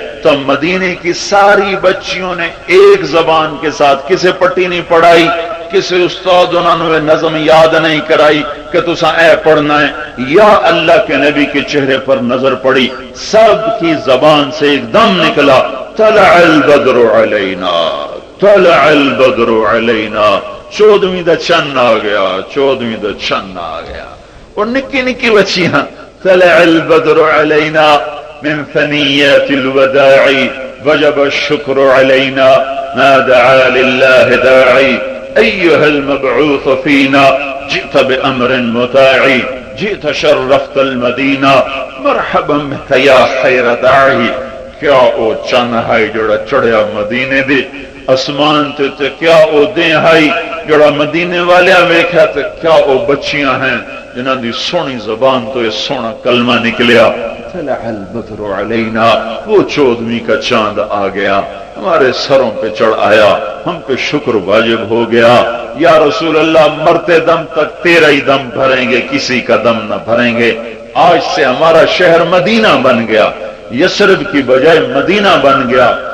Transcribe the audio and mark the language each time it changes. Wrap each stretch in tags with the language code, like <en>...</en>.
<ur>تو مدینے کی ساری بچیوں نے ایک زبان کے ساتھ،</ur> <pa>کسے پٹی نہیں پڑھائی،</pa> <ur>کسی استاد انہوں نے نظم یاد نہیں کرائی کہ</ur> <pa>تسا اے پڑھنا ہے،</pa> <ur>یا اللہ کے نبی کے چہرے پر نظر پڑی. سب کی زبان سے ایک دم نکلا</ur> <ar>طلع البدر علینا، طلع البدر علینا.</ar> <pa>14ویں دا چن آ گیا، 14ویں دا چن آ گیا. اور نکی نکی بچیاں</pa> <ar>طلع البدر علینا من ثنیات الوداع وجب الشکر علینا ما دعا للہ داعی ایها المبعوث فینا جئت بأمر مطاع جئت شرفت المدینہ مرحبا بک یا خیر داعی.</ar> <pa>کیا او چن ہے جڑا چڑھیا مدینے دے اسمان تے کیا او دیں ہے جڑا مدینے والے ویکھیا تے کیا او بچیاں ہیں جنہاں دی سونی زبان تو یہ سونا کلمہ نکلیا.</pa> <ar>طلع البدر علینا،</ar> <ur>وہ 14ویں کا چاند آ گیا، ہمارے سروں پہ چڑھ آیا، ہم پہ شکر واجب ہو گیا. یا رسول اللہ، مرتے دم تک تیرا ہی دم بھریں گے، کسی کا دم نہ بھریں گے. آج سے ہمارا شہر مدینہ بن گیا، یثرب کی بجائے مدینہ بن گیا.</ur>